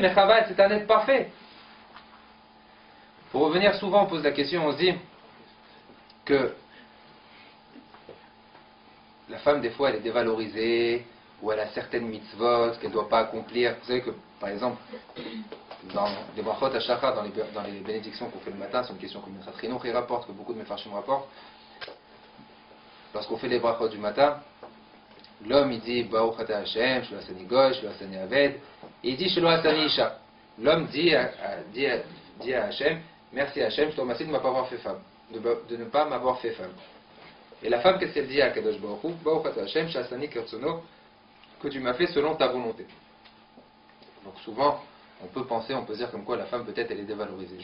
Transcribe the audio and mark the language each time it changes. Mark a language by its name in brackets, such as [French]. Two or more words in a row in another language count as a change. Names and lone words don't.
[French] Mais Chava, c'est un être parfait. Pour revenir, souvent, on pose la question, on se dit que la femme, des fois, elle est dévalorisée, ou elle a certaines mitzvot qu'elle ne doit pas accomplir. Vous savez que, par exemple, dans les brachot à shachar, dans les bénédictions qu'on fait le matin, c'est une question que Mechat Chinuch rapporte, que beaucoup de mes farshim rapportent. Lorsqu'on fait les brachot du matin, l'homme il dit [Hebrew] ברוך אתה ה' שלא עשני גוי שלא עשני עבד, [French] et il dit [Hebrew] שלא עשני אשה. [French] L'homme dit à Hashem, merci Hashem, je te remercie de ne pas m'avoir fait femme, de ne pas m'avoir fait femme. Et la femme, qu'est-ce qu'elle dit à Kadosh Baruch Hu? [Hebrew] ברוך אתה ה' שעשני כרצוני, [French] que tu m'as fait selon ta volonté. Donc souvent, on peut se dire comme quoi la femme peut-être elle est dévalorisée.